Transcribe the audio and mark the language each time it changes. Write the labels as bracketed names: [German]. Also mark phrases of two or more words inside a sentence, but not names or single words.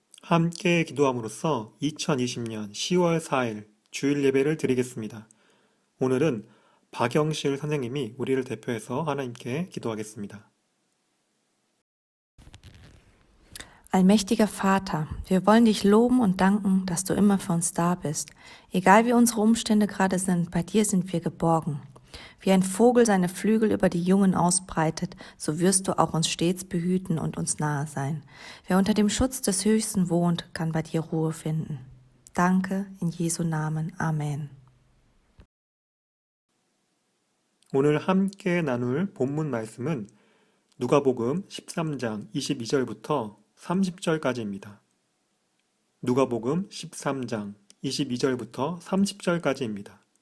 [Korean] 함께 기도함으로써 2020년 10월 4일 주일 예배를 드리겠습니다. 오늘은 박영실 선생님이 우리를 대표해서 하나님께 기도하겠습니다. [German] Allmächtiger Vater, wir wollen dich loben und danken, dass du immer für uns da bist. Egal wie unsere Umstände gerade sind, bei dir sind wir geborgen. Wie ein Vogel seine Flügel über die Jungen ausbreitet, so wirst du auch uns stets behüten und uns nahe sein. Wer unter dem Schutz des Höchsten wohnt, kann bei dir Ruhe finden. Danke, in Jesu Namen. Amen. [Korean] 오늘 함께 나눌 본문 말씀은 누가복음 13장 22절부터 30절까지입니다. 누가복음 13장 22절부터 30절까지입니다.